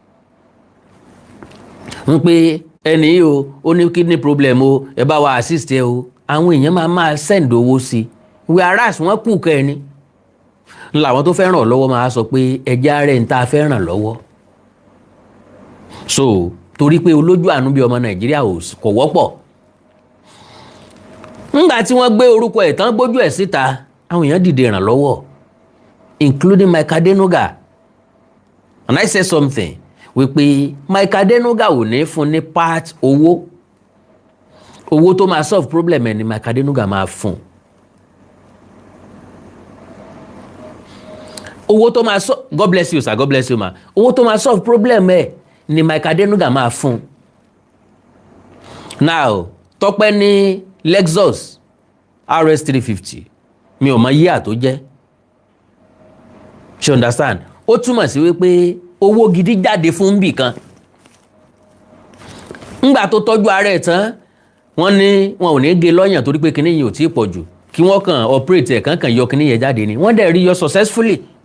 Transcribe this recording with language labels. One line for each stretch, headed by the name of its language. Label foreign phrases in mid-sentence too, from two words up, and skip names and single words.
Yoruba: ń pé ẹni yìí o ó ní
English: kidney problem
Yoruba: o ẹ bá wa assist ẹ o àwọn èèyàn máa send owó sí whereas wọ́n kù kẹ́ni làwọn tó fẹ́ ràn lọ́wọ́ máa sọ pé ẹja rẹ̀ ń ta fẹ́ ràn lọ́wọ́ so torí pé olójú àánú bí ọmọ Nàìjíríà kò wọ́pọ̀ ńgbà tí wọ́n gbé orúkọ ẹ̀ tán gbójú ẹ̀ síta àwọn èèyàn dìde ìrànlọ́wọ́
English: including Mike Adenuga and I say something
Yoruba: wípé Mike Adenuga ò ní fún ní part owó tó máa
English: solve problem
Yoruba: ẹ̀ ni Mike Adenuga máa fún owó tó máa
English: solve God bless you sir God bless you ma
Yoruba: owó tó máa
English: solve problem
Yoruba: ẹ̀ ni Mike Adenuga máa fún now Tọ́pẹ́ ní Lexus RS 350 mi ò mọ yíyà tó jẹ́ ṣe understand ó túmọ̀ sí wípé owó gidi jáde fún bì kan ńgbà tó tọ́jú ara ẹ̀ tán wọ́n ní wọn ò ní gé lọ́yàn torí pé kinní yìí ò tí ì pọ̀ jù kí wọ́n kàn operate ẹ̀ kàn yọ kinní yẹn jáde ni wọ́n dẹ̀ rí yọ successfully